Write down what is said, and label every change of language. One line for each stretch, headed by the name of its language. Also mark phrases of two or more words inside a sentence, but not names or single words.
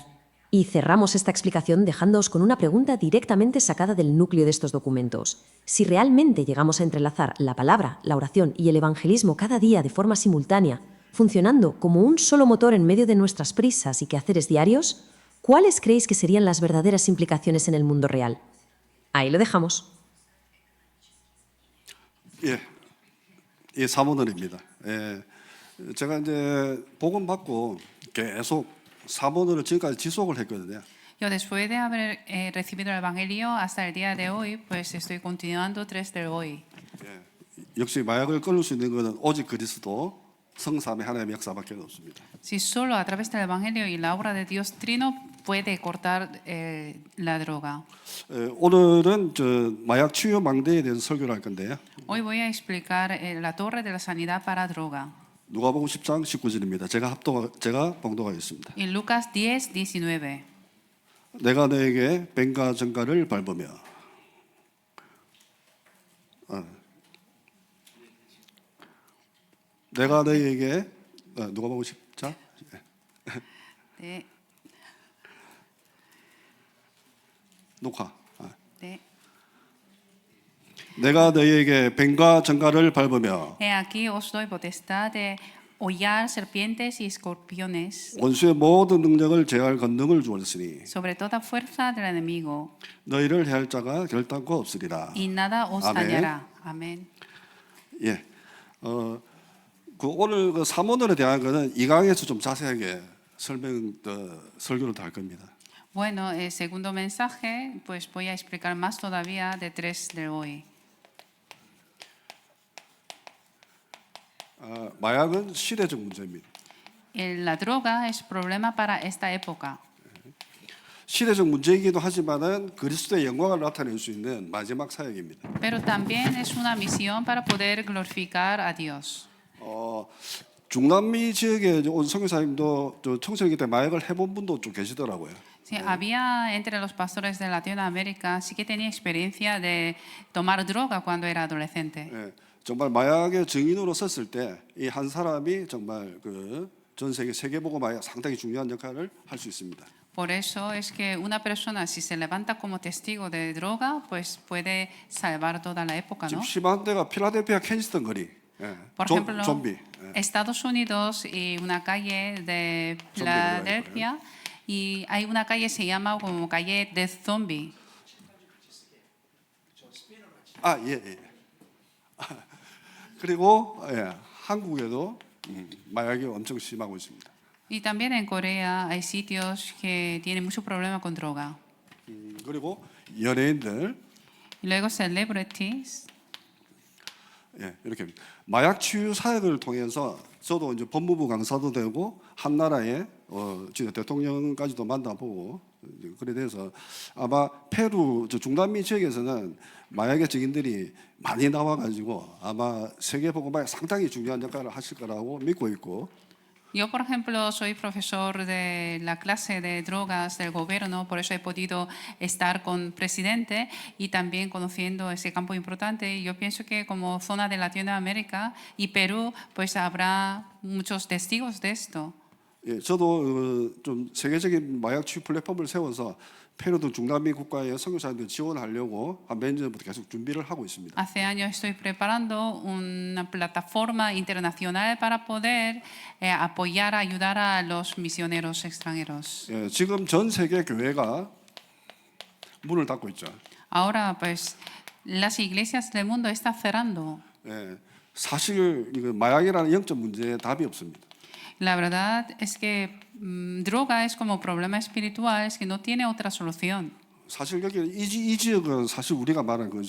Spanish: Y cerramos esta explicación dejándoos con una pregunta directamente sacada del núcleo de estos documentos. Si realmente llegamos a entrelazar la palabra, la oración y el evangelismo cada día de forma simultánea, funcionando como un solo motor en medio de nuestras prisas y quehaceres diarios, ¿cuáles creéis que serían las verdaderas implicaciones en el mundo real? Ahí lo dejamos.
Korean: 예, 이 사모들입니다. 제가 이제 복음 받고 계속 사모들을 지금까지 지속을 했거든요.
Spanish: Yo después de haber recibido el Evangelio hasta el día de hoy, pues estoy continuando 3 del hoy.
Korean: 역시 마약을 끊을 수 있는 것은 오직 그리스도 성삼의 하나님의 역사밖에 없습니다.
Spanish: Si solo a través del Evangelio y la obra de Dios Trino puede cortar la droga.
Korean: 오늘은 마약 치유 망대에 대해서 설교를 할 건데요.
Spanish: Hoy voy a explicar la torre de la sanidad para droga.
Korean: 누가복음 10장 19절입니다. 제가 봉독하겠습니다.
Spanish: En Lucas 10, 19.
Korean: 내가 너에게 뱀과 전갈을 밟으며 내가 너에게 누가복음 10장 네, 녹화 네. 내가 너희에게 뱀과 전갈을 밟으며
Spanish: He aquí os doy potestad de hollar serpientes y escorpiones
Korean: 원수의 모든 능력을 제할 권능을 주었으니
Spanish: sobre toda fuerza del enemigo
Korean: 너희를 해할 자가 결단코 없으리라.
Spanish: y nada os Amén. dañará. Amén.
Korean: 예, 오늘 그 사모론에 대한 거는 2강에서 좀 자세하게 설교를 더 할 겁니다.
Spanish: Bueno, el segundo mensaje, pues voy a explicar más todavía de 3 de hoy.
Korean: 마약은 시대적 문제입니다.
Spanish: La droga es problema para esta época,
Korean: 시대적 문제이기도 하지만은 그리스도의 영광을 나타낼 수 있는 마지막 사역입니다.
Spanish: pero también es una misión para poder glorificar a Dios.
Korean: 중남미 지역에 온 선교사님도 청소년기 때 마약을 해본 분도 좀 계시더라고요.
Spanish: Sí, había entre los pastores de Latinoamérica, sí que tenía experiencia de tomar droga cuando era adolescente.
Korean: 예, 정말 마약의 증인으로 섰을 때 이 한 사람이 정말 그 전 세계 세계복음화에 상당히 중요한 역할을 할 수 있습니다.
Spanish: Por eso es que una persona si se levanta como testigo de droga, pues puede salvar toda la época,
Korean: 지금
Spanish: ¿no?
Korean: 심한 데가 필라델피아 켄스턴 거리,
Spanish: Por ejemplo,
Korean: 좀비.
Spanish: Estados Unidos y una calle de Filadelfia y hay una calle se llama como calle de zombie.
Korean: 예. 그리고 한국에도 마약이 엄청 심하고 있습니다.
Spanish: Y también en Corea hay sitios que tienen mucho problema con droga.
Korean: 그리고 연예인들
Spanish: Y luego celebrities.
Korean: 이렇게 마약 치유 사역을 통해서 저도 이제 법무부 강사도 되고 한 나라의 진짜 대통령까지도 만나보고 그래 돼서 아마 페루 중남미 지역에서는 마약의 증인들이 많이 나와가지고 아마 세계 복음화에 상당히 중요한 역할을 하실 거라고 믿고 있고.
Spanish: Yo, por ejemplo, soy profesor de la clase de drogas del gobierno, por eso he podido estar con presidente y también conociendo ese campo importante. Yo pienso que como zona de Latinoamérica y Perú, pues habrá muchos testigos de esto.
Korean: 예, 저도 좀 세계적인 마약 치유 플랫폼을 세워서 페루 등 중남미 국가의 선교사님들 지원하려고 한 몇 년부터 계속 준비를 하고 있습니다.
Spanish: Hace años estoy preparando una plataforma internacional para poder apoyar, ayudar a los misioneros extranjeros.
Korean: 예, 지금 전 세계 교회가 문을 닫고 있죠.
Spanish: Ahora, pues, las iglesias del mundo están cerrando.
Korean: 예, 사실 이거 마약이라는 영적 문제에 답이 없습니다.
Spanish: La verdad es que droga es como problema espiritual, es que no tiene otra solución.
Korean: 사실 여기 이 지역은 사실 우리가 말하는 거죠.